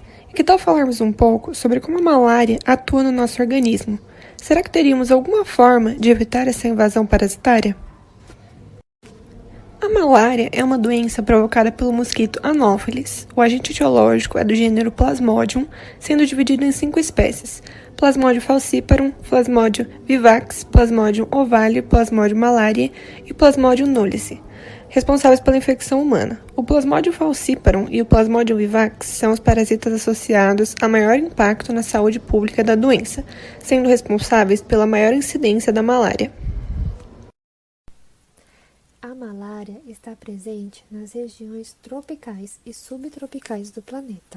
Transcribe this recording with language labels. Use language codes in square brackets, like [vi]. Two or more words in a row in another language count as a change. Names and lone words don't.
[pt] E que tal falarmos um pouco sobre como a malária atua no nosso organismo? Será que teríamos alguma forma de evitar essa invasão parasitária? A malária é uma doença provocada pelo mosquito Anopheles. O agente etiológico é do gênero Plasmodium, sendo dividido em 5 espécies: Plasmodium falciparum, Plasmodium vivax, Plasmodium ovale, Plasmodium malariae e Plasmodium nullice, responsáveis pela infecção humana. O Plasmodium falciparum e o Plasmodium vivax são os parasitas associados a maior impacto na saúde pública da doença, sendo responsáveis pela maior incidência da malária. A malária está presente nas regiões tropicais e subtropicais do planeta.